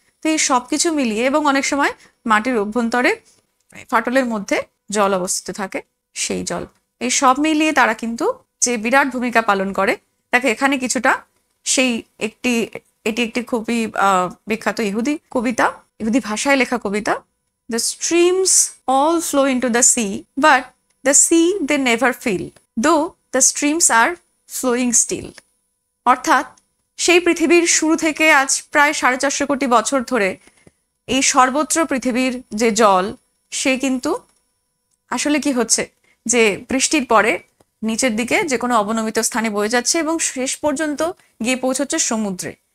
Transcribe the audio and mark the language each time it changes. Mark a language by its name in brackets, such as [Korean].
[Bangla] তো এই সবকিছু মিলিয়ে, এবং অনেক সময় মাটির অভ্যন্তরে ফাটলের মধ্যে জল অবস্থিত থাকে, সেই জল, এই সব মিলিয়ে তারা কিন্তু যে বিরাট ভূমিকা পালন করে। দেখো এখানে কিছুটা সেই এটি একটি খুবই বিখ্যাত ইহুদি কবিতা, ইহুদি ভাষায় লেখা কবিতা। [English] The streams all flow into the sea, but the sea they never fill, though the streams are flowing still. [Bangla] অর্থাৎ সেই পৃথিবীর শুরু থেকে আজ প্রায় 450 কোটি বছর ধরে এই সর্বত্র পৃথিবীর যে জল, সে কিন্তু আসলে কি হচ্ছে যে বৃষ্টির পরে নিচের দিকে যে কোনো অবনমিত স্থানে বয়ে যাচ্ছে এবং শেষ পর্যন্ত গিয়ে পৌঁছচ্ছে সমুদ্রে।